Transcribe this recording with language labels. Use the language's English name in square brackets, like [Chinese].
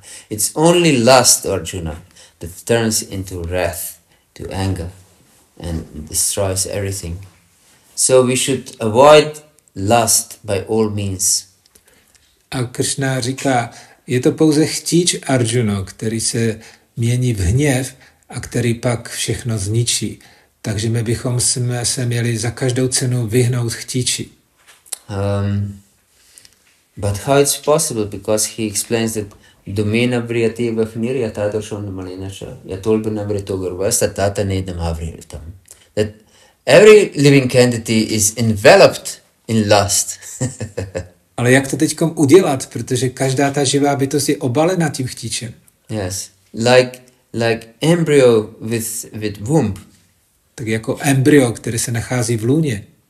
[English] It's only lust, Arjuna, that turns into wrath, to anger, and destroys everything. So we should avoid lust by all means. [Czech] A Krishna říká, je to pouze chtíč Arjuno, který se mění v hněv a který pak všechno zničí. Takže my bychom se měli za každou cenu vyhnout chtíči. [English] But how it's possible? Because he explains that [Sanskrit] domena vriyati vafniryata darshon malinacha yatolbana vritogarvasta tata nedam avritam. [English] That every living entity is enveloped in lust. [Czech] Ale jak to teďkom udělat? Protože každá ta živá bytost je obalena tím chtíčem. [English] Yes, like embryo with womb. [Czech] Tak jako embryo, které se nachází v lůně.